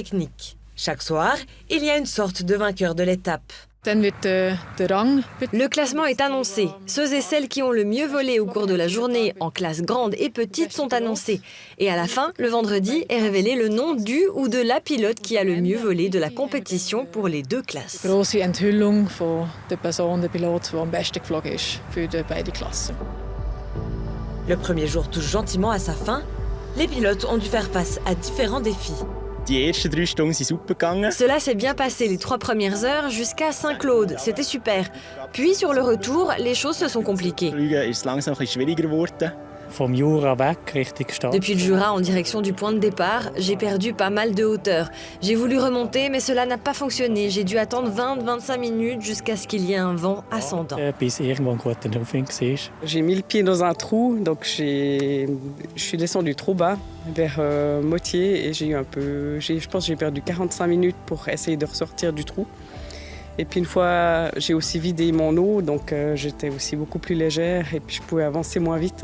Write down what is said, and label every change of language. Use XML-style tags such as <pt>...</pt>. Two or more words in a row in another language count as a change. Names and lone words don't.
<fr>Chaque soir, il y a une sorte de vainqueur de l'étape. Le classement est annoncé. Ceux et celles qui ont le mieux volé au cours de la journée, en classe grande et petite, sont annoncés. Et à la fin, le vendredi, est révélé le nom du ou de la pilote qui a le mieux volé de la compétition pour les deux classes.</fr> <de>Grosse Enthüllung von der Person, der Pilot, der am besten geflogen ist für die beiden Klassen.</de> <fr>Le premier jour touche gentiment à sa fin. Les pilotes ont dû faire face à différents défis.</fr> <de>Die ersten 3 Stunden sind super gegangen.</de> <fr>Cela s'est bien passé les 3 premières heures jusqu'à Saint-Claude. C'était super. Puis sur le retour, les choses se sont compliquées.</fr> <de>Fliegen ist langsam ein bisschen schwieriger geworden. Vom Jura weg Richtung Start.</de> <fr>Depuis le Jura en direction du point de départ, j'ai perdu pas mal de hauteur. J'ai voulu remonter, mais cela n'a pas fonctionné. J'ai dû attendre 20-25 minutes jusqu'à ce qu'il y ait un vent ascendant.</fr> <de>Bis irgendwo ein guter Aufwind war.</de> <fr>J'ai mis le pied dans un trou, donc je suis descendue trop bas, vers Motier, et je pense que j'ai perdu 45 minutes pour essayer de ressortir du trou. Et puis une fois, j'ai aussi vidé mon eau, donc j'étais aussi beaucoup plus légère et puis je pouvais avancer moins vite.</fr>